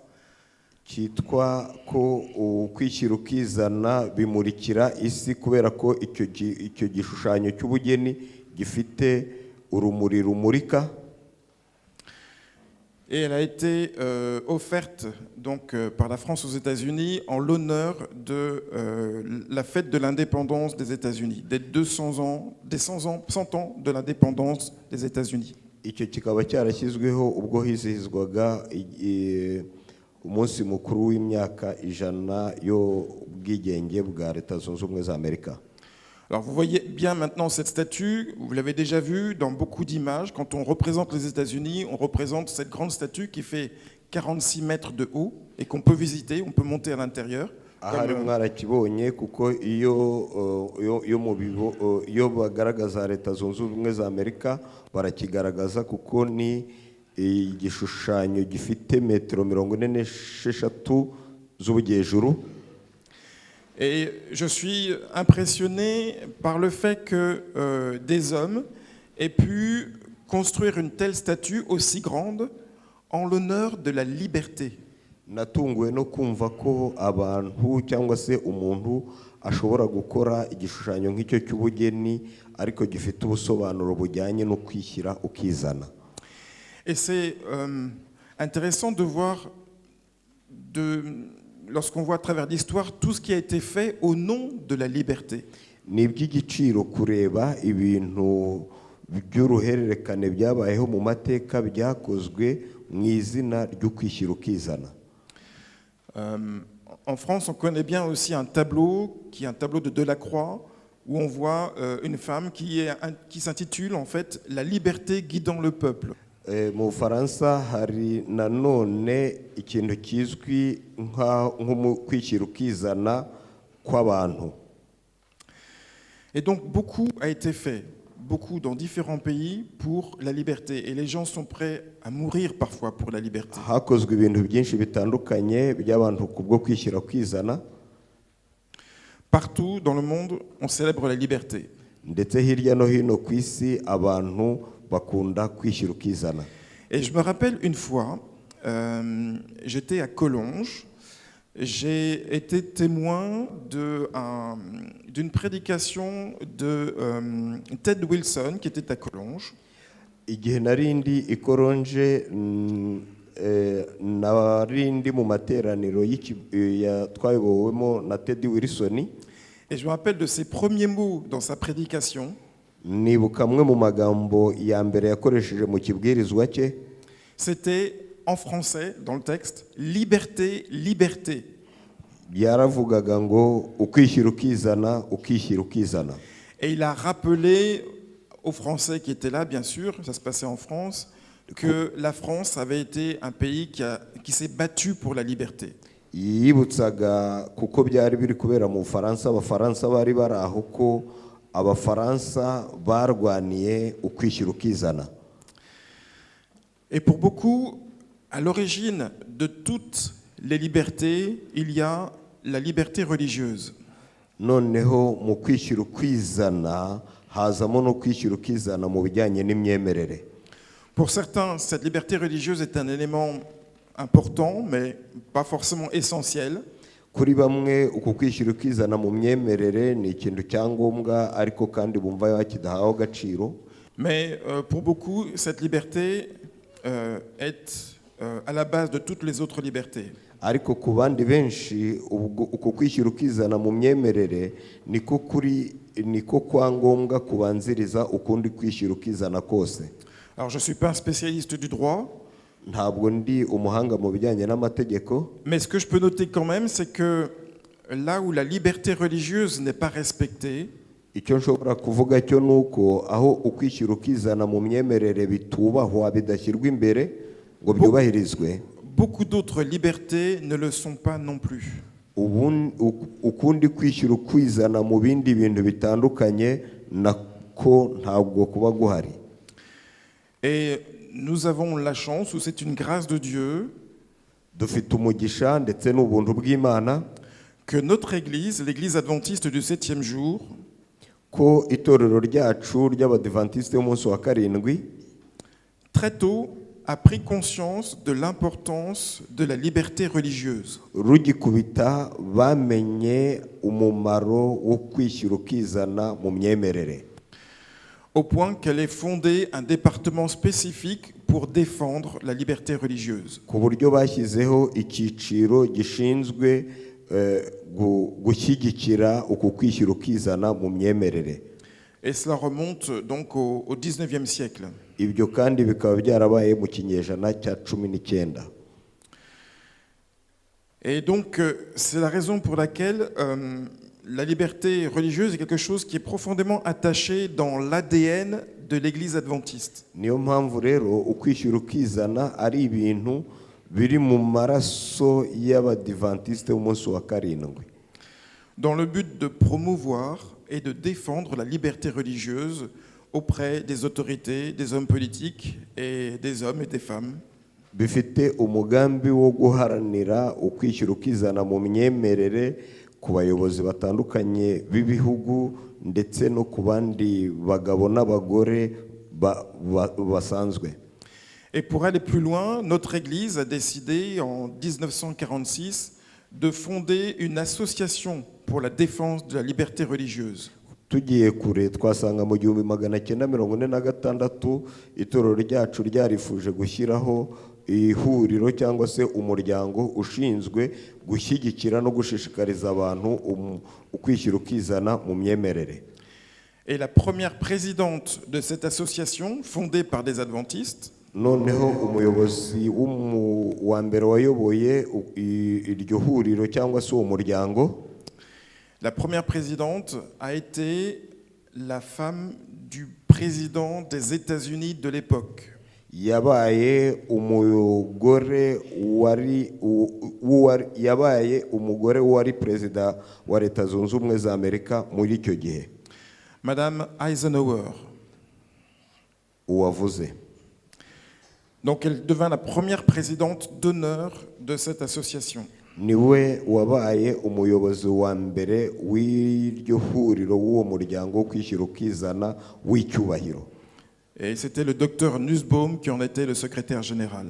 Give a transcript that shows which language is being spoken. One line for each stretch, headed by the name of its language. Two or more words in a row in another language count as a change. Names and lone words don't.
Kinyarwanda: Kitwa ko ukwishyira ukizana bimurikira isi kubera ko icyo gishushanyo cy'ubugeni gifite urumuri rumurika.
French: Et elle a été offerte donc, par la France aux États-Unis en l'honneur de la fête de l'indépendance des États-Unis, des 100 ans de l'indépendance des États-Unis.
Kinyarwanda: Icyo kikaba cyarashyizweho ubwo hizihizwaga umunsi mukuru w'imyaka 100 y'ubwigenge bwa Leta Zunze Ubumwe za Amerika.
French: Alors vous voyez bien maintenant cette statue, vous l'avez déjà vue dans beaucoup d'images. Quand on représente les États-Unis, on représente cette grande statue qui fait 46 mètres de haut et qu'on peut visiter, on peut monter à l'intérieur.
Kinyarwanda: ahari mwarakibonye kuko iyo bagaragaza leta zunze ubumwe za Amerika barakigaragaza kuko ni igishushanyo gifite metero 46 z'ubujyejuru.
French: Et je suis impressionné par le fait que des hommes aient pu construire une telle statue aussi grande en l'honneur de la liberté.
Kinyarwanda: Natunguwe no kumva ko abantu cyangwa se umuntu ashobora gukora igishushanyo nk'icyo cy'ubugeni ariko gifite ubusobanuro bujyanye no kwishyira ukizana.
French: Et c'est intéressant de voir, lorsqu'on voit à travers l'histoire, tout ce qui a été fait au nom de la liberté.
Kinyarwanda: Ni iby'igiciro kureba ibintu by'uruhererekane byabayeho mu mateka byakozwe mu izina ryo kwishyira ukizana.
French: En France, on connaît bien aussi un tableau qui est un tableau de Delacroix où on voit une femme qui s'intitule en fait La liberté guidant le peuple.
Kinyarwanda: Mu Bufaransa hari nanone ikintu kizwi nko mu kwishyira ukizana kw'abantu.
French: Et donc beaucoup a été fait, beaucoup dans différents pays pour la liberté, et les gens sont prêts à mourir parfois pour la liberté.
Kinyarwanda: Hakozwe ibintu byinshi bitandukanye by'abantu kubwo kwishyira ukizana.
French: Partout dans le monde, on célèbre la liberté.
Kinyarwanda: Ndetse hirya no hino ku isi abantu bakunda kwishyira ukizana.
French: Et je me rappelle une fois, j'étais à Collonges, j'ai été témoin d'une prédication de Ted Wilson qui était à Collonges.
Kinyarwanda: Igihe narindi ikoronje narindi mu materaniro twayobowemo na Ted Wilson.
French: Et je me rappelle de ses premiers mots dans sa prédication.
Kinyarwanda: Nibuka amwe mu magambo ya mbere yakoresheje mu kibwirizwa cye.
French: C'était en français dans le texte, liberté, liberté.
Kinyarwanda: Byaravugaga ngo ukwishyira ukizana ukishyira ukizana.
French: Et il a rappelé aux Français qui étaient là, bien sûr, ça se passait en France, que la France avait été un pays qui s'est battu pour la liberté.
Kinyarwanda: Yibutsaga kuko byari biri kubera mu Bufaransa, abafaransa bari bari aho ko abafaransa barwaniye ukwishyira ukizana.
French: Et pour beaucoup, à l'origine de toutes les libertés, il y a la liberté religieuse.
Kinyarwanda: Noneho mu kwishyira ukizana hazamo no kwishyira ukizana mu bijyanye n'imyemerere.
French: Pour certains, cette liberté religieuse est un élément important, mais pas forcément essentiel.
Kinyarwanda: Kuri bamwe uko kwishyira ukizana mu myemerere ni ikintu cyangombwa ariko kandi bumva yakidahaho agaciro.
French: Mais pour beaucoup, cette liberté est à la base de toutes les autres libertés.
Kinyarwanda: Ariko ku bandi benshi uko kwishyira ukizana mu myemerere niko kwangombwa kubanziriza ukundi kwishyira ukizana kose.
French: Alors je suis pas un spécialiste du droit.
Kinyarwanda: Ntabwo ndi umuhanga mu bijyanye n'amategeko.
French: Mais ce que je peux noter quand même, c'est que là où la liberté religieuse n'est pas respectée,
Kinyarwanda: icyo nshobora kuvuga cyo nuko aho ukwishyira ukizana mu myemerere bitubahwa bidashyirwa imbere ngo byubahirizwe,
French: beaucoup d'autres libertés ne le sont pas non plus.
Kinyarwanda: Ukundi kwishyira ukwizana mu bindi bintu bitandukanye nako ntabwo kuba guhari.
French: Et nous avons la chance, ou c'est une grâce de Dieu,
Kinyarwanda: dufite umugisha ndetse n'ubuntu bw'Imana
French: que notre église, l'église adventiste du 7e jour,
Kinyarwanda: ko itorero ryacu ry'abadiventiste y'umunsi wa karindwi
French: très tôt a pris conscience de l'importance de la liberté religieuse.
Kinyarwanda: Rugikubita bamenye umumaro wo kwishyira ukizana mu myemerere,
French: au point qu'elle ait fondé un département spécifique pour défendre la liberté religieuse.
Kinyarwanda: ku buryo bashyizeho icyiciro gishinzwe gushyigikira uku kwishyira ukizana mu myemerere.
French: Et cela remonte donc au 19e siècle.
Kinyarwanda: Ibyo kandi bikaba byarabaye mu kinyejana cya 19.
French: Et donc c'est la raison pour laquelle la liberté religieuse est quelque chose qui est profondément attaché dans l'ADN de l'église adventiste.
Kinyarwanda: Niyo mpamvu rero ukwishyira ukizana ari ibintu biri mu maraso y'abadivantisite b'umunsi wa karindwi,
French: dans le but de promouvoir et de défendre la liberté religieuse auprès des autorités, des hommes politiques et des hommes et des femmes.
Kinyarwanda: bifite umugambi wo guharanira ukwishyira ukizana mu myemerere ku bayobozi batandukanye b'ibihugu ndetse no ku bandi bagabo n'abagore basanzwe.
French: Et pour aller plus loin, notre Église a décidé en 1946 de fonder une association pour la défense de la liberté religieuse.
Kinyarwanda: Tugiye kure twasanga mu 1946 itorero ryacu ryarifuje gushyiraho ihuriro cyangwa se umuryango ushinzwe gushyigikira no gushishikariza abantu ukwishyira ukizana mu myemerere.
French: Et la première présidente de cette association, fondée par des adventistes,
Kinyarwanda: noneho umuyobozi wa mbere wayoboye iryo huriro cyangwa se uwo muryango,
French: la première présidente a été la femme du président des États-Unis de l'époque.
Kinyarwanda: yabaye umugore wari perezida wa Leta Zunze Ubumwe za Amerika muri icyo gihe,
French: Madame Eisenhower.
Kinyarwanda: uwavuze.
French: Donc elle devint la première présidente d'honneur de cette association.
Kinyarwanda: niwe wabaye umuyobozi wa mbere w'iryo huriro w'uwo muryango wo kwishyira ukizana w'icyubahiro.
French: Et c'était le docteur Nussbaum qui en était le secrétaire général.